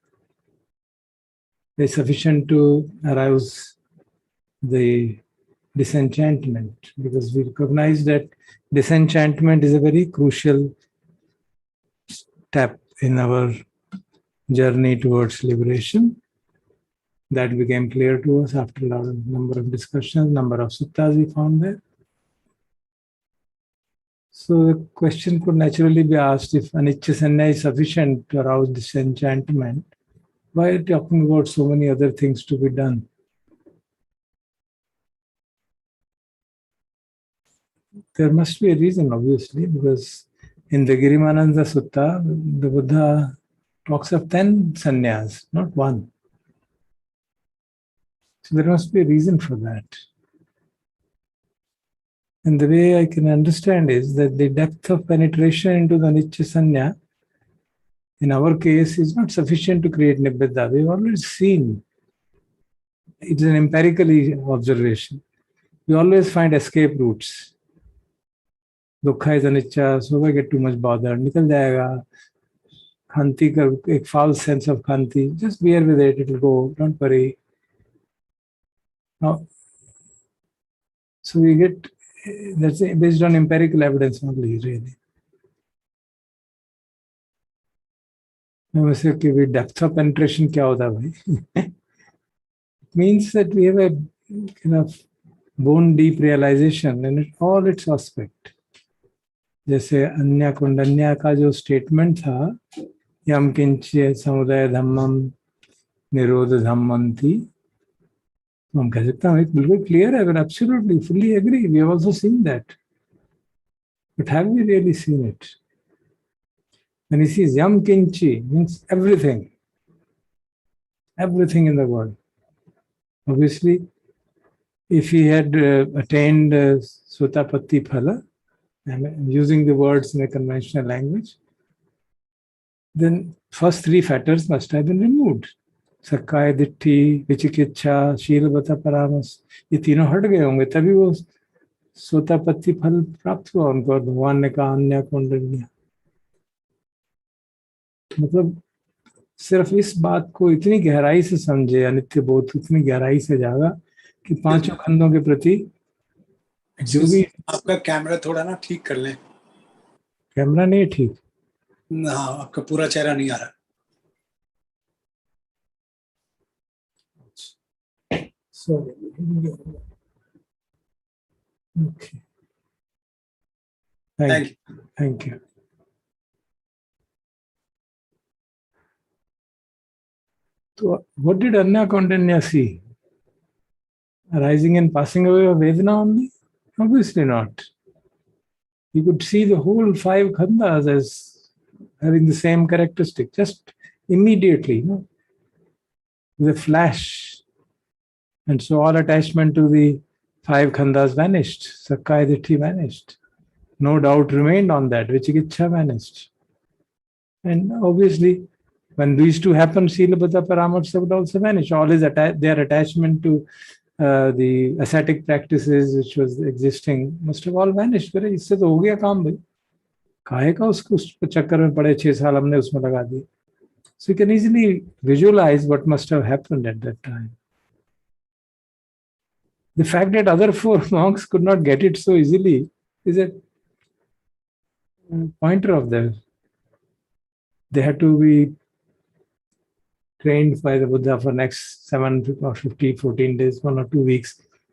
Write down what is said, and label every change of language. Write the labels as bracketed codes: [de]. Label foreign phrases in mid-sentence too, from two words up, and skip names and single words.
[en] is sufficient to arouse the disenchantment, because we recognize that disenchantment is a very crucial step in our journey towards liberation. That became clear to us after a number of discussions, number of suttas we found there. So the question could naturally be asked, if anicca sanya is sufficient to arouse disenchantment, why are you talking about so many other things to be done? There must be a reason, obviously, because in the Girimananda Sutta, the Buddha talks of 10 sannyas, not 1. So there must be a reason for that. And the way I can understand is that the depth of penetration into the anicca sanya, in our case, is not sufficient to create nibbida. We've already seen. It's an empirical observation. We always find escape routes. Dukkha is anicca, so I get too much bothered. [hi] निकल जाएगा. खंति का एक [en] false sense of khanti. Just bear with it, it'll go. Don't worry. Now, so we get, that's based on empirical evidence only, really. Now we say, okay, with depth of penetration, [hi] क्या होता भाई? [en] It means that we have a kind of bone deep realization in all its aspect. [hi] जैसे अन्य कुंडन्या का जो स्टेटमेंट था, [pi] यम किंच समुदय धम्मम निरोध धम्मंति, [hi] हम कह सकते हैं एक बिल्कुल क्लियर है, [en] absolutely fully agree, we have also seen that, but have we really seen it? When he says [pi] yam kinchi, [en] means everything in the world. Obviously, if he had attained Sotapatti Phala, I'm using the words in a conventional language, then first three fetters must have been removed. [pi] सक्काय दिट्ठी, विचिकिच्छा, शीलवता परामस, [hi] ये तीनों हट गए होंगे, तभी वो सोतापत्ति फल प्राप्त हुआ उनको। और भगवान ने कहा अन्य कुंडलियां, मतलब सिर्फ इस बात को इतनी गहराई से समझे, अनित्य बोध इतनी गहराई से जागा कि पांचों खंडों के प्रति जो भी। आपका कैमरा थोड़ा ना ठीक कर लें। कैमरा नहीं ठीक? हाँ, आपका पूरा चेहरा नहीं आ रहा। [en] Sorry. Okay. Thank you. So, what did Anya Kondanya see? Arising and passing away of Vedana only? Obviously not. He could see the whole five khandas as having the same characteristic, just immediately, with a flash. And so all attachment to the five khandas vanished. Sakkaya Ditti vanished. No doubt remained on that. Vichikiච්ඡa vanished. And obviously, when these two happen, Silabhata Paramatsa would also vanish. All his their attachment to the ascetic practices which was existing must have all vanished. [hi] But इससे तो हो गया काम भाई, काहे का उसको चक्कर में पड़े 6 साल हमने उसमें लगा दिए. [en] So you can easily visualize what must have happened at that time. The fact that other 4 monks could not get it so easily is a pointer of them. They had to be trained by the Buddha for next 7 or 50, 14 days, 1 or 2 weeks.